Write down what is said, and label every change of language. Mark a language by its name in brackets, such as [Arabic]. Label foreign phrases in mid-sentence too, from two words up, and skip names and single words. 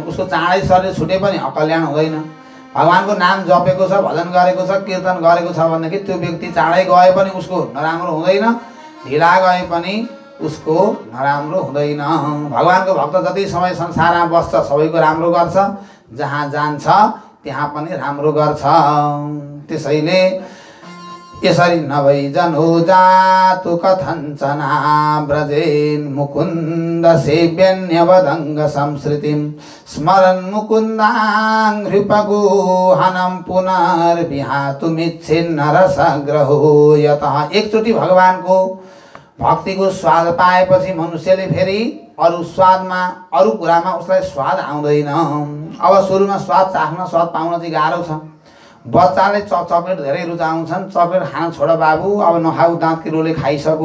[Nepali] उसको चाँडै शरीर छुटे पनि अकल्याण हुँदैन भगवानको नाम जपेको छ भजन गरेको छ कीर्तन गरेको छ भनेदेखि त्यो व्यक्ति चाँडै गए पनि उसको नराम्रो हुँदैन ढिला गए पनि उसको नराम्रो हुँदैन भगवानको भक्त जति समय संसारमा बस्छ सबैको राम्रो गर्छ जहाँ जान्छ त्यहाँ पनि राम्रो गर्छ त्यसैले यसरी [Sanskrit] नभइजन हो जातु कथञ्चना व्रजेन मुकुन्द सेव्यन्यवदङ्ग संस्कृतिं स्मरन् मुकुन्दाङ्घ्रिपगुहनं पुनर्विहातुमिच्छिन्न रसग्रहो यतः [Nepali] एकचोटि भगवानको भक्तिको स्वाद पाएपछि मनुष्यले फेरि अरू स्वादमा अरू कुरामा उसलाई स्वाद आउँदैन अब सुरुमा स्वाद चाख्न स्वाद पाउन चाहिँ गाह्रो छ बच्चाले चकलेट धेरै रुचाउँछन् चकलेट खान छोड बाबु अब नखाऊ दाँत किरोले खाइसक्यो